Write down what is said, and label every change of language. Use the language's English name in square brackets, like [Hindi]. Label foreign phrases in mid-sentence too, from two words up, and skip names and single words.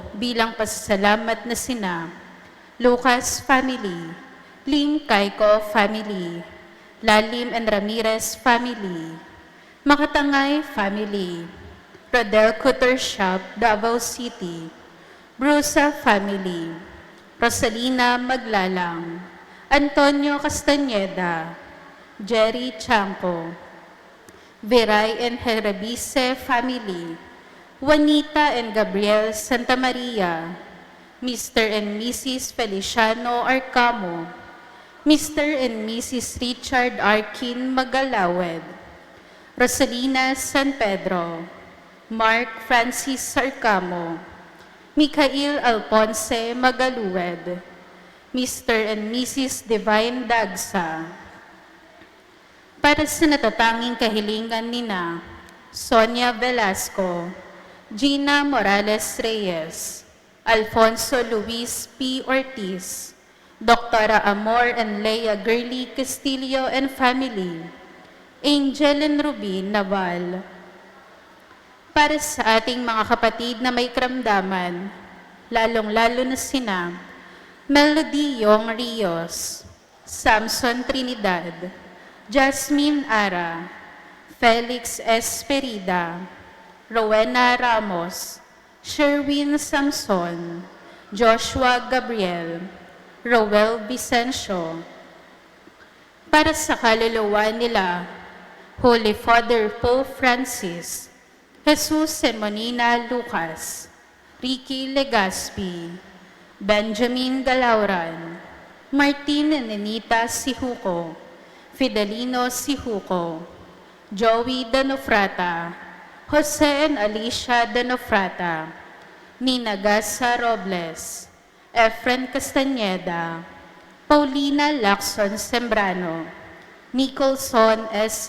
[Filipino] bilang pasasalamat na sina Lucas family, Lim Caico family, Lalim and Ramirez family, Makatangay family, Rodel Cutter Shop, Davao City, Brusa family, Rosalina Maglalang, Antonio Castañeda, Jerry Chanco, Viray and Herabice family, Juanita and Gabriel Santa Maria, Mr. and Mrs. Feliciano Arcamo, Mr. and Mrs. Richard Arkin Magalawed, Rosalina San Pedro, Mark Francis Arcamo, Mikhail Alponce Magaluwed, Mr. and Mrs. Divine Dagsa. Para sa natatanging kahilingan nina Sonia Velasco, Gina Morales Reyes, Alfonso Luis P. Ortiz, Dr. Amor and Leia Gurley Castillo and family, Angel and Rubin Naval. Para sa ating mga kapatid na may karamdaman, lalong-lalo na sina Melody Yong Rios, Samson Trinidad, Jasmine Ara, Felix Esperida, Rowena Ramos, Sherwin Samson, Joshua Gabriel, Rowel Vicencio. Para sa kaluluwa nila, Holy Father Pope Francis, Jesus Sermonina Lucas, Ricky Legaspi, Benjamin Galauran, Martin and Anita Sihuko, Fidelino Sihuko, Joey Danofrata, Jose and Alicia Danofrata, Nina Gasa Robles, Efren Castañeda, Paulina Lacson Sembrano, Nicholson S.